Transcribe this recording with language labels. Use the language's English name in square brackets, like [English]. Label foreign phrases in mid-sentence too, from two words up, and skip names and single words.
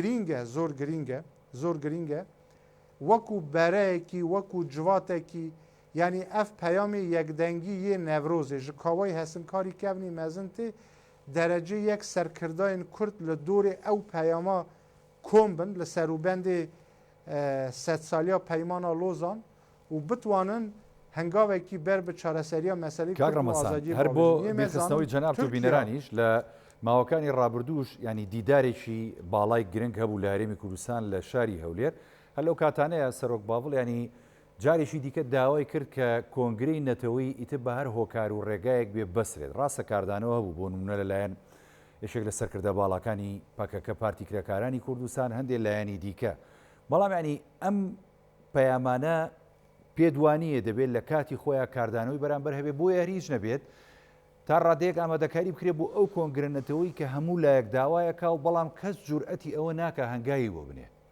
[Kurdish] giring e wekû bereyekî wekû civatekî yani ev peyamê yekdengî yê Nevrozê ji kawayê hesinkarî kevnî mezin tê derece yek serkirdayên Kurd li dorê ew peyama kom bin li serûbendê sedsaliya peymana Lozan û bitwanin hengavekî ber bi çareseriya meselê [Central Kurdish] کاگڕەمەسان هەر بۆ بێخستنەوەی جەناب تۆ بینەرانیش لە ماوەکانی ڕابردووش ینی دیدارێکی باڵای گرنگ هەبوو لە هەرێمی کوردستان لە شاری هەولێر هەر لەو کاتانەیە سەرۆک باڤڵ ینی جارێکی دیکە داوای کرد کە کۆنگرەی نەتەوەی ئیتر بە هەر هۆکار و ڕێگایەک بێ بەسرێت ڕاستە کاردانەوە هەبوو بۆ نمونە لەلایەن یەکێک لە سەرکردە باڵەکانی پەکەکە پارتی کرێکارانی کوردستان هەندێک لایەنی دیکە بەڵام ینی ئەم پەیامانە پێدوانیە دەبێت لە کاتی خۆیان کاردانەوەی بەرامبەر هەبێت بۆ هیچ نەبێت تا ڕادەیەک ئامادەکاری بکرێت بۆ ئەو کۆنگرەنەتەوەی کە هەموو لایەک داوایەکە و بەڵام کەس جورئەتی ئەوە ناکە هەنگاوی بۆ بنێ